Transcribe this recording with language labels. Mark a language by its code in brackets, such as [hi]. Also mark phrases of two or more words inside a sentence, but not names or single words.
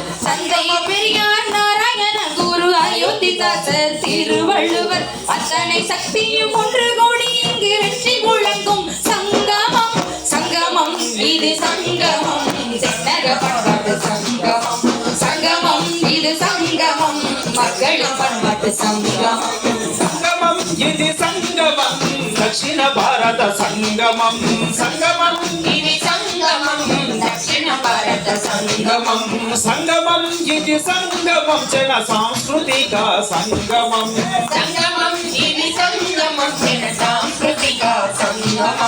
[ta] தந்தை பெரியார் நாராயண குரு அயோத்திதாசர் திருவள்ளுவர். அத்தனை சக்தியும் ஒன்று கூடி இங்கு வெற்றி முழங்கும் சங்கமம். சங்கமம் இது சங்கமம் தென்னக பண்பாட்டு சங்கமம். சங்கமம் இது சங்கமம் மக்கள் பண்பாட்டு சங்கமம். [te] సంగమం ఇది సంగమం దక్షిణ భారత సంగమం సంగమం ఇది సంగమం దక్షిణ భారత సంగమం సంగమం ఇది సంగమం జన సాంస్కృతిక సంగమం సంగమం ఇది సంగమం జన సాంస్కృతిక సంగమం